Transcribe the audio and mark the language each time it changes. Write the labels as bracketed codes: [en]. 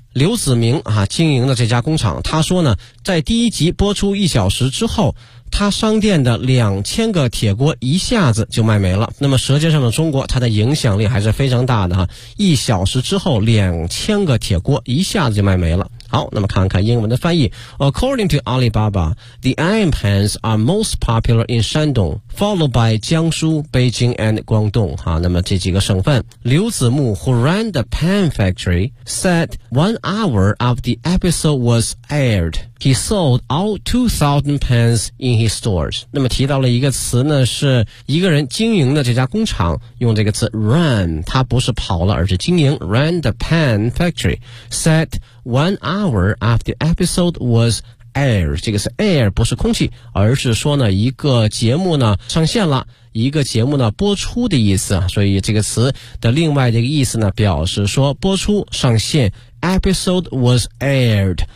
[zh] 刘子明啊经营的这家工厂，他说呢在第一集播出一小时之后，他商店的2000个铁锅一下子就卖没了。那么舌尖上的中国它的影响力还是非常大的哈，一小时之后2000个铁锅一下子就卖没了。好，那么看看英文的翻译。 [en] According to Alibaba, the iron pans are most popular in Shandong, followed by 江苏、Beijing and Guangdong. [zh] 哈，那么这几个省份。 [en] 刘子木 who ran the pan factory, said 1 hour after the episode was aired, he sold all 2,000 pans in his stores. [zh] 那么提到了一个词呢，是一个人经营的这家工厂，用这个词 run， 他不是跑了，而是经营。 [en] Ran the pan factory, said 1 hour after the episode was air， [zh] 这个是 air 不是空气，而是说呢一个节目呢上线了，一个节目呢播出的意思，所以这个词的另外这个意思呢表示说播出上线， [en] episode was aired。